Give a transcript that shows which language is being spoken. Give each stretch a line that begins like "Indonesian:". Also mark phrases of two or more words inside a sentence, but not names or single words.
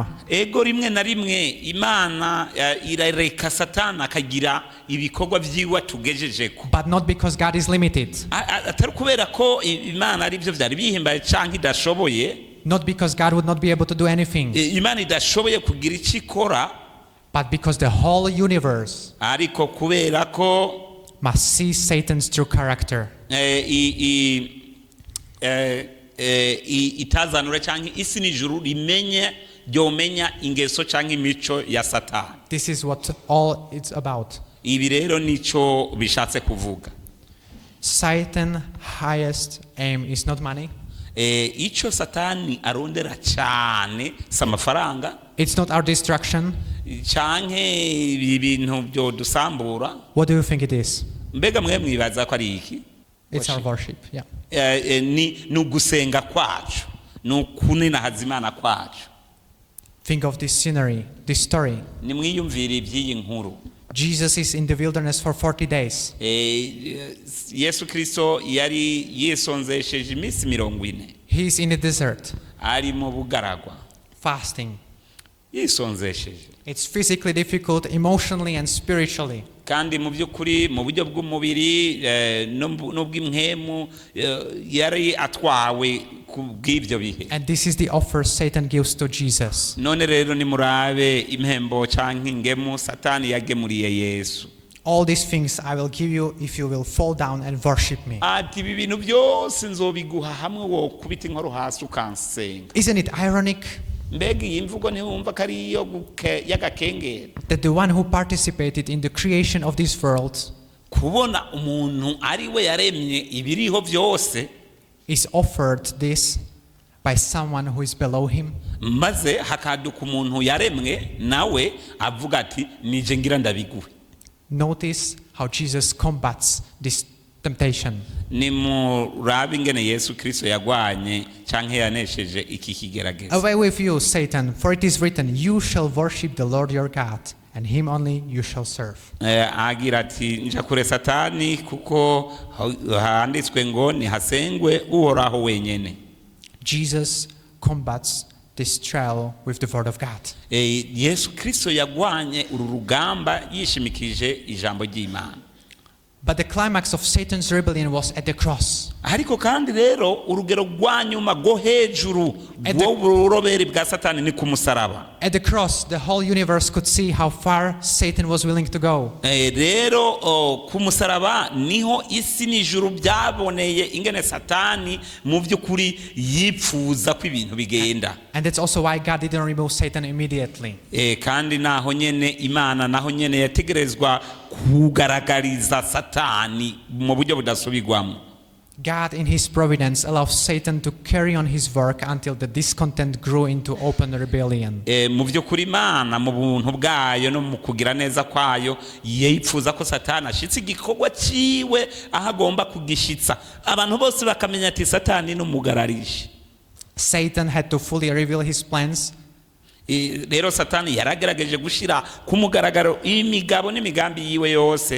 Rundi: Ego rimwe na rimwe Imana irareka Satani akagira ibikorwa byiwe tugejejeko.
English: But not because God is limited.
Rundi: Atari kubera ko Imana ari byo byari bihimbaye canke idashoboye.
English: Not because God would not be able to do anything.
Rundi: Imana idashoboye kugira icyo ikora.
English: But because the whole universe
Rundi: Ariko kubera ko
English: must see Satan's true character.
Rundi: Itazanure cyangwa isi n'ijuru ryomenya ingeso cyangwa imico ya Satani.
English: This is what all it's about.
Rundi: Ibi rero nico bishatse kuvuga.
English: Satan's highest aim is not money.
Rundi: Icyo Satani arondera cyane si amafaranga.
English: It's not our destruction.
Rundi: Canke ibintu byo dusambura.
English: What do you think it is?
Rundi: Mbega mwe mwibaza ko ari iki?
English: It's our worship. Yeah.
Rundi: Ni ugusenga kwacu, ni ukunena hazimana kwacu.
English: Think of this scenery, this story.
Rundi: Ni mwiyumvire iby'iyi nkuru.
English: Jesus is in the wilderness for 40 days.
Rundi: Yesu Kristo yari yisonzesheje iminsi 40.
English: He is in the desert,
Rundi: Ari mu bugaragwa.
English: fasting.
Rundi: Yisonzesheje.
English: It's physically difficult, emotionally and spiritually.
Rundi: Kandi mu by'ukuri mu buryo bw'umubiri n'ubw'imhemu yari atwawe ku bw'ibyo bihe.
English: And this is the offer Satan gives to Jesus.
Rundi: None rero nimurabe impembo canke ingemu Satani yagemuriye Yesu.
English: All these things I will give you if you will fall down and worship me.
Rundi: Ati ibi bintu byose nzobiguha hamwe wo kubita inkoro hasi ukansenga.
English: Isn't it ironic
Rundi: Mbega iyi mvugo ntiwumva ko ari iyo y'agakengera?
English: that the one who participated in the creation of this world
Rundi: Kubona umuntu ari we yaremye ibiriho byose
English: is offered this by someone who is below him?
Rundi: maze hakaduka umuntu yaremwe nawe avuga ati nije ngira ndabiguhe.
English: Notice how Jesus combats this temptation.
Rundi: Ni murabe ingene Yesu Kristo yagwanye canke yanesheje iki kigerageza.
English: Away with you, Satan, for it is written, you shall worship the Lord your God, and him only you shall serve.
Rundi: Agira ati nja kure Satani kuko handitswe ngo ni hasengwe uhoraho wenyene.
English: Jesus combats this trial with the word of God.
Rundi: Yesu Kristo yagwanye uru rugamba yishimikije ijambo ry'Imana.
English: But the climax of Satan's rebellion was at the cross.
Rundi: Ariko kandi rero urugero rwanyuma go hejuru rw'uburoberi bwa Satani ni ku musaraba.
English: At the cross, the whole universe could see how far Satan was willing to go.
Rundi: Rero ku musaraba niho isi n'ijuru byaboneye ingene Satani mu by'ukuri yipfuza ko ibintu bigenda.
English: And that's also why God didn't remove Satan immediately.
Rundi: Kandi naho nyene Imana naho nyene yategerezwa kugaragariza Satani mu buryo budasubirwamo.
English: God in his providence allows Satan to carry on his work until the discontent grew into open rebellion.
Rundi: Mu by'ukuri Imana mu buntu bwayo no mu kugira neza kwayo yipfuza ko Satani ashitse igikorwa ciwe aho agomba kugishitsa. Abantu bose bakamenya ati Satani n'umugararishi.
English: Satan had to fully reveal his plans.
Rundi: Rero Satani yaragerageje gushira ku mugaragaro imigabo n'imigambi yiwe yose,